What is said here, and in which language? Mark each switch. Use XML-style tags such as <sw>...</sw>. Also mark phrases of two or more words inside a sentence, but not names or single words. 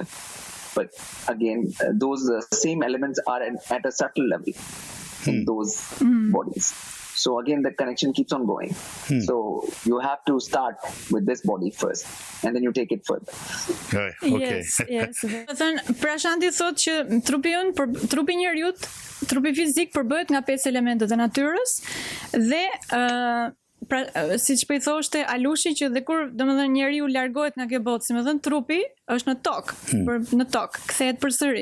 <en>But again, those same elements are at a subtle level in those bodies. So again, the connection keeps on going. So you have to start with this body first, and then you take it further. Okay. Yes.</en> <sq>Prashanti thot që trupi njeriut, trupi fizik përbëhet nga 5 elementet e natyrës dhe pra, siç po I thoshte Alushi që dhe kur domethënë njeriu largohet nga kjo botë, si më thënë trupi është në tokë, në tokë, kthehet përsëri.</sq>